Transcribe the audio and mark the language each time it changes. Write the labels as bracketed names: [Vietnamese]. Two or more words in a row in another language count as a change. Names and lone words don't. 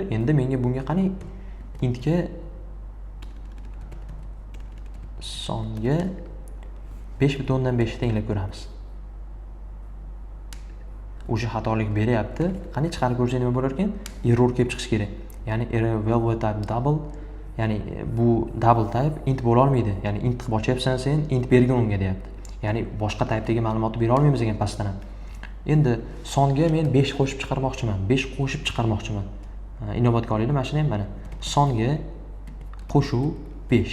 [Uzbek] Endi menga bunga qani intga songa 5.5 tenglab ko'ramiz. O'sha xatolik beryapti. Qani chiqarib ko'rsa nima bo'lar ekan? Error kelib chiqish kerak. [English] Ya'ni error value type double, [Uzbek] ya'ni bu [English] double type int [Uzbek] bo'la olmaydi. Ya'ni int qilib ochyapsan sen, int bergin unga deyapti. Ya'ni boshqa type'dagi ma'lumotni bera olmaymiz ekan pastdan ham. Endi songa men 5 qo'shib chiqarmoqchiman. 5 qo'shib chiqarmoqchiman. Inobatga olinglar, mana shuni ham mana. Songa qo'shuv 5.